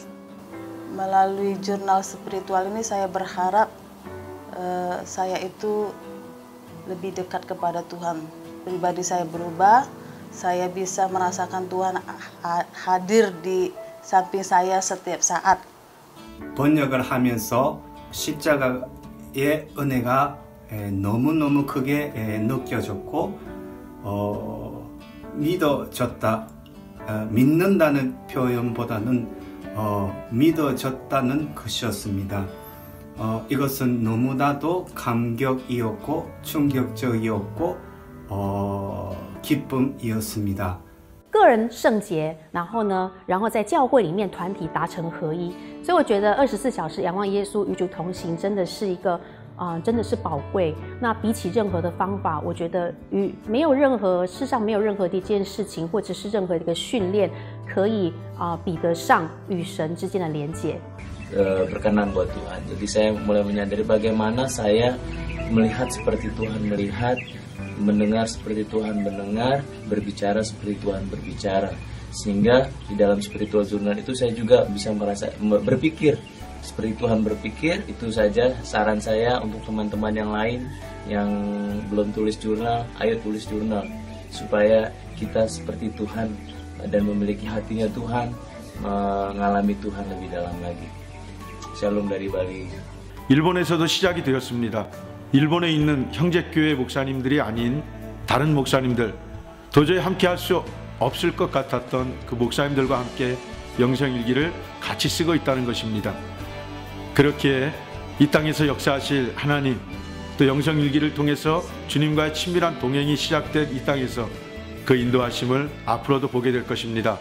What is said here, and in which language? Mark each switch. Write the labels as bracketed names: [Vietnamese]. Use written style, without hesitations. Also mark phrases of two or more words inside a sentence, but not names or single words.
[Indonesian] Melalui jurnal spiritual ini saya berharap saya itu lebih dekat kepada Tuhan. Pribadi saya berubah, saya bisa merasakan Tuhan hadir di samping saya setiap saat. [Korean] 번역을 하면서 십자가의 은혜가 너무너무 크게 느껴졌고 믿어졌다, 믿는다는 표현보다는 믿어졌다는 것이었습니다. 이것은 너무나도 감격이었고 충격적이었고 기쁨이었습니다. [Chinese] 个人圣洁，然后在教会里面团体达成合一，所以我觉得24小时仰望耶稣与主同行真的是一个真的是宝贵。那比起任何的方法，我觉得世上没有任何的一件事情或者是任何的一个训练可以比得上与神之间的连结。 [Indonesian] berkenan buat Tuhan. Jadi saya mulai menyadari bagaimana saya melihat seperti Tuhan melihat, mendengar seperti Tuhan mendengar, berbicara seperti Tuhan berbicara. Sehingga di dalam [English] spiritual journal [Indonesian] itu saya juga bisa berpikir seperti Tuhan berpikir. Itu saja saran saya untuk teman-teman yang lain yang belum tulis jurnal, ayo tulis jurnal supaya kita seperti Tuhan dan memiliki hatinya Tuhan, mengalami Tuhan lebih dalam lagi. [Korean] 샬롬 [Indonesian] dari Bali. [Korean] 일본에서도 시작이 되었습니다. 일본에 있는 형제교회 목사님들이 아닌 다른 목사님들, 도저히 함께 할 수 없을 것 같았던 그 목사님들과 함께 영성일기를 같이 쓰고 있다는 것입니다. 그렇게 이 땅에서 역사하실 하나님, 또 영성일기를 통해서 주님과의 친밀한 동행이 시작된 이 땅에서 그 인도하심을 앞으로도 보게 될 것입니다.